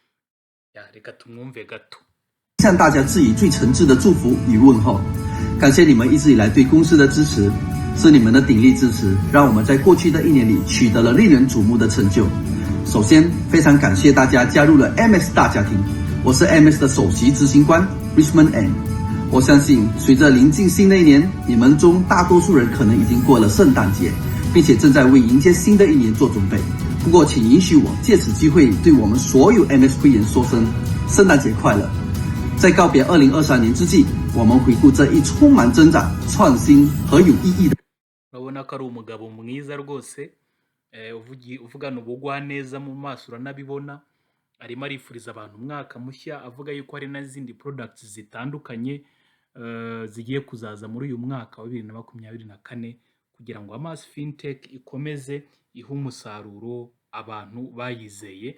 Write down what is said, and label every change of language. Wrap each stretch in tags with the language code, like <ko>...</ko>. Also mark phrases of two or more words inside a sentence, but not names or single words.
<rw>Reka tumwumve gato.</rw> <zh>向大家致以最诚挚的祝福与问候，感谢你们一直以来对公司的支持，是你们的鼎力支持，让我们在过去的1年里取得了令人瞩目的成就。首先，非常感谢大家加入了 Amass 大家庭，我是 Amass 的首席执行官 Richmond N。我相信，随着临近新的1年，你们中大多数人可能已经过了圣诞节，并且正在为迎接新的1年做准备。不过，请允许我借此机会对我们所有 Amass 会员说声圣诞节快乐。在告别2023年之际，我们回顾这一充满增长、创新和有意义的。</zh> <rw>urabona ko ari umugabo mwiza rwose, uvugana ubugwaneza mu maso uranabibona. Arimo arifuriza abantu umwaka mushya, avuga yuko hari n'izindi products zitandukanye zigiye kuzaza muri uyu mwaka wa 2024 kugira ngo Amass Fintech ikomeze ihe umusaruro abantu bayizeye.</rw>